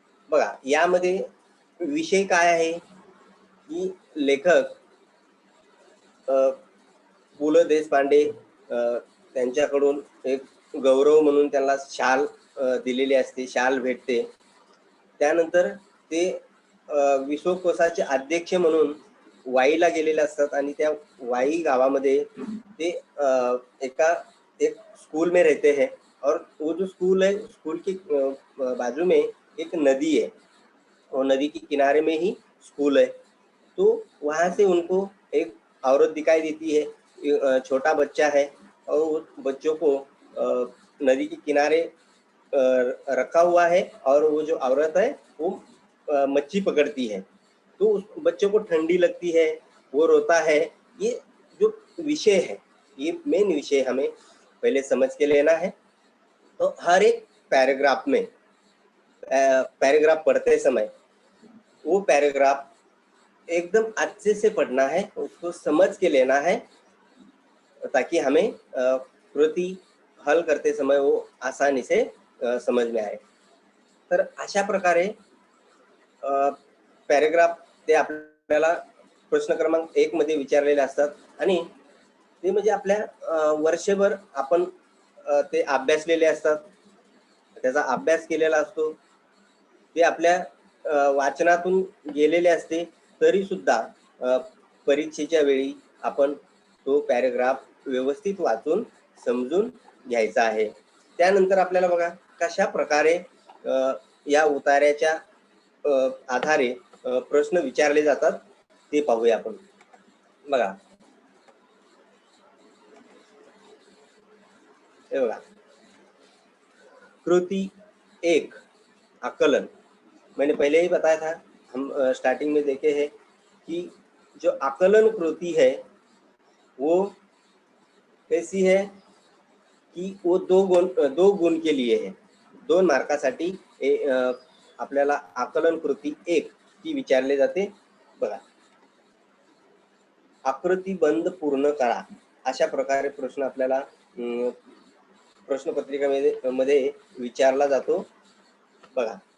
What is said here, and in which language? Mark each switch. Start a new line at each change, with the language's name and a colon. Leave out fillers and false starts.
Marathi: बघा, यामध्ये विषय काय आहे की लेखक पु ल देशपांडे त्यांच्याकडून एक गौरव म्हणून त्यांना शाल दिलेली असते, शाल भेटते. त्यानंतर ते विश्वकोशाचे अध्यक्ष म्हणून वाईला गेलेले असतात आणि त्या वाई गावामध्ये ते एक
Hindi: स्कूल में रहते हैं और वो जो स्कूल है, स्कूल के बाजू में एक नदी है और नदी के किनारे में ही स्कूल है. तो वहाँ से उनको एक औरत दिखाई देती है, छोटा बच्चा है और उस बच्चों को नदी के किनारे रखा हुआ है और वो जो औरत है वो मच्छी पकड़ती है. तो उस बच्चों को ठंडी लगती है, वो रोता है. ये जो विषय है, ये मेन विषय हमें पहले समझ के लेना है. तो हर एक पैराग्राफ में पैराग्राफ पढ़ते समय वो पैराग्राफ एकदम अच्छे से पढ़ना है, उसको समझ के लेना है ताकि हमें कृति हल करते समय वो आसानी से समझ में आए.
Marathi: तर अशा प्रकारे पॅरेग्राफ ते आपल्याला प्रश्न क्रमांक 1 मध्ये विचारलेले असतात आणि ते म्हणजे आपल्या वर्षभर आपण ते अभ्यासलेले असतात, त्याचा अभ्यास केलेला असतो, ते आपल्या वाचनातून गेलेले असते. तरी सुद्धा परीक्षेच्या वेळी आपण तो पॅरेग्राफ व्यवस्थित वाचून समजून घ्यायचा आहे. त्यानंतर आपल्याला बघा कशा प्रकारे या उतार्याच्या आधारे प्रश्न विचारले जातात ते पाहूया आपण. बघा, हे बघा, कृति 1 आकलन.
Hindi: मैंने पहले ही बताया था, हम स्टार्टिंग में देखे हैं कि जो आकलन कृति है वो कैसी है की वो 2 गुण के लिए है.
Marathi: 2 मार्कासाठी आपल्याला आकलन कृती 1 ती विचारले जाते. बघा, आकृतीबंध पूर्ण करा, अशा प्रकारे प्रश्न आपल्याला प्रश्नपत्रिकेमध्ये विचारला जातो. बघा,